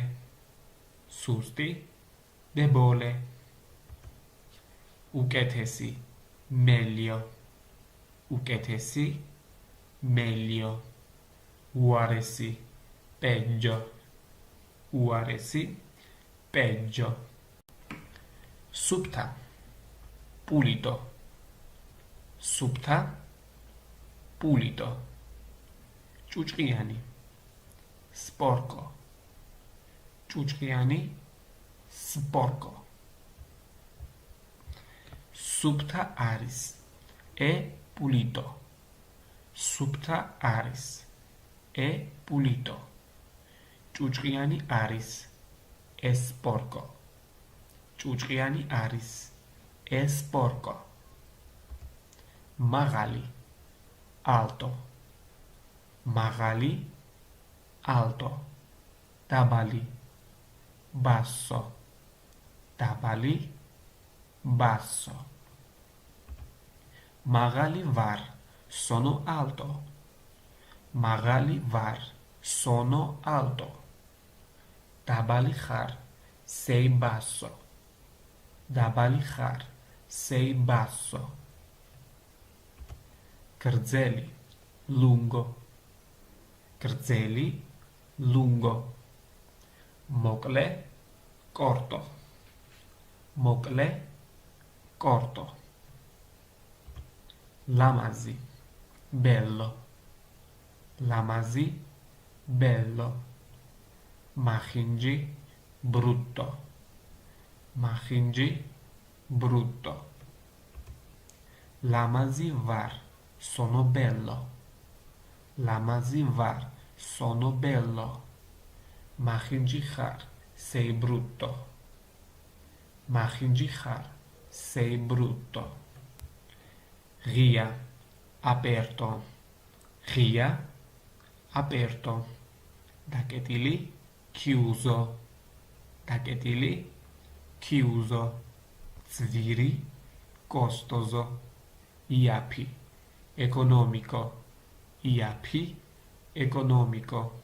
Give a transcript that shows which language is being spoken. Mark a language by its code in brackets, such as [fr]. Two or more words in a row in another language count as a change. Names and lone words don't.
[ka] სუსტი, debole. უკეთესი, meglio. უკეთესი, meglio. უარესი, peggio. უარესი, peggio. სუფთა, pulito. სუფთა, pulito. ჭუჭყიანი, sporco. ჭუჭყიანი, sporco. სუფთა არის, [it] e pulito. [ka] სუფთა არის, [it] e pulito. [ka] ჭუჭყიანი არის, [it] e sporco. [ka] ჭუჭყიანი არის, [it] e sporco. [ka] მაღალი, alto. მაღალი, alto. დაბალი, basso. დაბალი, basso. მაღალი ვარ, [it] sono alto. [ka] მაღალი ვარ, [it] sono alto. [ka] დაბალი ხარ, [it] sei basso. [ka] დაბალი ხარ, [it] sei basso. [ka] გრძელი, lungo. გრძელი, lungo. მოკლე, corto. მოკლე, corto. ლამაზი, bello. ლამაზი, bello. მახინჯი, brutto. მახინჯი, brutto. ლამაზი ვარ, [it] sono bello. [ka] ლამაზი ვარ, [it] sono bello. [ka] მახინჯი ხარ, [it] sei brutto. [ka] მახინჯი ხარ, [it] sei brutto. [ka] ღია, aperto. ღია, aperto. დაკეტილი, chiuso. დაკეტილი, chiuso. ძვირი, costoso, iaphi, economico, iaphi, economico.